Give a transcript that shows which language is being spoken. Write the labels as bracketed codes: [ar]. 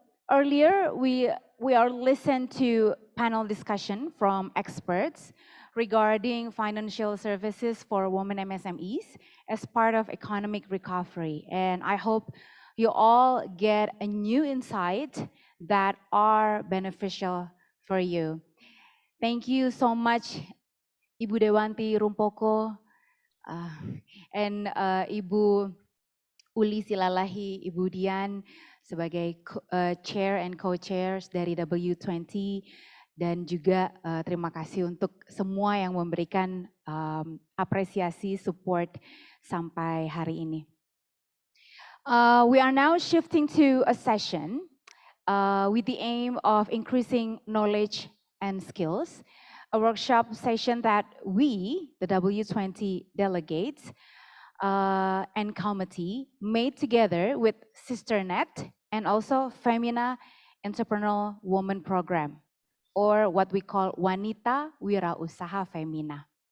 [en] Earlier, we are listened to panel discussion from experts regarding financial services for women MSMEs as part of economic recovery. And I hope you all get a new insight that are beneficial for you. Thank you so much, [id] Ibu Dewanti Rumpoko and Ibu Uli Silalahi, Ibu Dian sebagai chair and co-chairs dari W20, dan juga terima kasih untuk semua yang memberikan apresiasi support sampai hari ini. [en] We are now shifting to a session with the aim of increasing knowledge and skills, a workshop session that we, the W20 delegates and committee, made together with SisterNet and also Femina Entrepreneurial Woman Program, or what we call Wanita Wirausaha Femina.